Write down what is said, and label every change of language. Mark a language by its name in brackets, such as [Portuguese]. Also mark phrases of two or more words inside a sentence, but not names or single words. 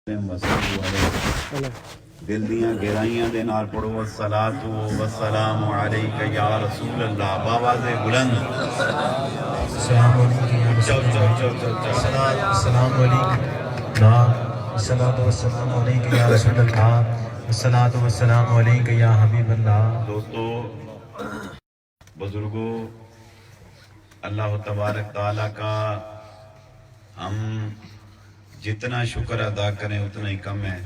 [Punjabi] دل دیاں گہرائیاں دے نال پڑھو [Arabic] والصلاۃ والسلام علیک یا رسول اللہ [Punjabi] باواز بلند [Arabic] السلام علیکم یا رسول اللہ السلام علیکم الصلاۃ والسلام علیک یا رسول اللہ الصلاۃ والسلام علیک یا حبیب اللہ. [Urdu] دوستو بزرگوں، اللہ تبارک تعالیٰ کا ہم جتنا شکر ادا کریں اتنا ہی کم ہے.